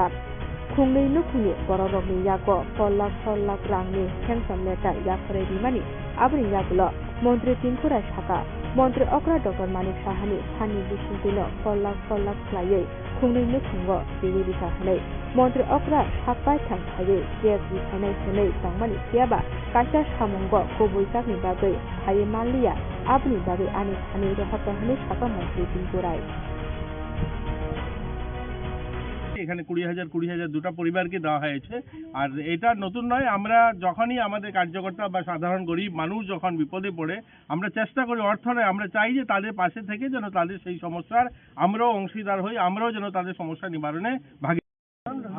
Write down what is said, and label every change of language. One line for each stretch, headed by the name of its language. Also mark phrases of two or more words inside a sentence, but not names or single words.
Kok Borok: खुंनै नुखुनि बररकनि याग 4 लाख रांनि
English: sanction letter
Kok Borok: याखरै बिमानि आबनि यागुल मन्त्री टिंकु राय साका मन्त्री अक्रा डॉक्टर मानिक साहानि फाननि बिसिंतैनो 4 लाख खलायै खुंनै नुखुंग बेनि दिखा हनै मन्त्री अक्रा सापाय थांखायै केस बिखायनाय सनै तंमानि फियाबा कासा सामुंग कबुइजाकनि बागै खायै मालिया आबनि बागै आनि खानि रहत हनै साका मन्त्री टिंकु राय
Bangla: এখানে 20,000 দুটো পরিবারকে দেওয়া হয়েছে আর এটা নতুন নয় আমরা যখনই আমাদের কার্যকর্তা বা সাধারণ গরিব মানুষ যখন বিপদে পড়ে আমরা চেষ্টা করি অর্থ নয় আমরা চাই যে তাদের পাশে থেকে যেন তাদের সেই সমস্যার আমরাও অংশীদার হই আমরাও যেন তাদের সমস্যা নিবারণে ভাগী